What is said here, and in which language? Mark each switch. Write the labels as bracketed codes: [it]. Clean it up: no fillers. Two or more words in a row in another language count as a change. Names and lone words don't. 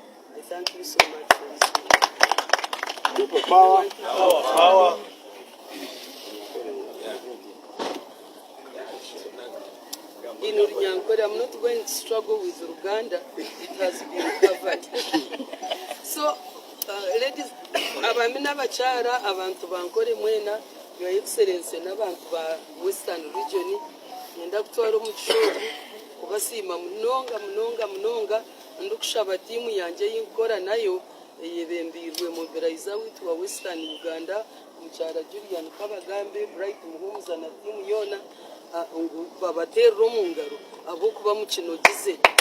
[en] I thank you so much for listening. People power. Power. In Runyankore, I'm not going to struggle with Uganda. It has been covered. So, ladies, [nyn] abamina bachara, abantu bankore mwena, [en] Your Excellency, [nyn] n'abantu ba Western Region, yenda kutwara omuchoro, kubasima munonga, ndukushaba timu yanje yinkora nayo, yebembirwe mobilizer witu wa Western Uganda, Muchara Julian Kabagambe, Bright Muhumuza na timu yona, babatero mu ngaro abo kuba mukino gize